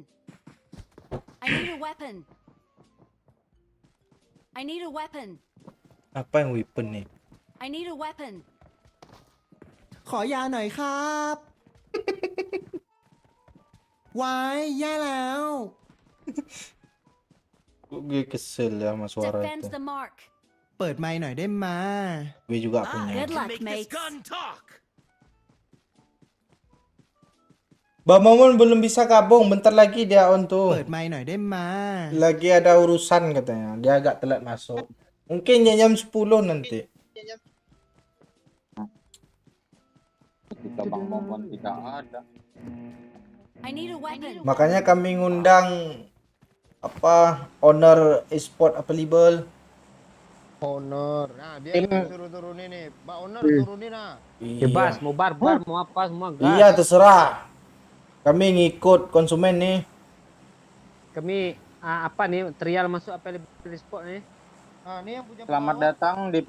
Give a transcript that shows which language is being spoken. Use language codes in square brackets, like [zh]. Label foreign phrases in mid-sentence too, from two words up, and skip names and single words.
[en] I need a weapon. I need a weapon. [id] Apa yang weapon nih? [en] I need a weapon. [th] ขอยาหน่อยครับ วายแย่แล้ว [id] Gue kesel ya sama suara [en] Defend [id] itu. [en] the mark. [th] เปิดไมค์หน่อยได้มา [id] Gue juga punya. [en] Good luck, mates. [id] Bang Momon belum bisa gabung, bentar lagi dia on tuh. [th] เปิดไมค์หน่อยได้มา [id] Lagi ada urusan katanya, dia agak telat masuk. Mungkin jam 10 nanti. Ketika Bang Momon tidak ada. [en] I need a weapon. [id] Makanya kami ngundang apa [en] owner e-sport available. [id] Honor. Nah, dia Tim- yang suruh turunin nih. Mbak Honor turunin nah. Bebas, mau barbar, mau apa semua gas. Iya terserah. Kami ngikut konsumen nih. Kami apa nih trial masuk apa sport nih? Nah, ini yang punya Selamat pengalaman.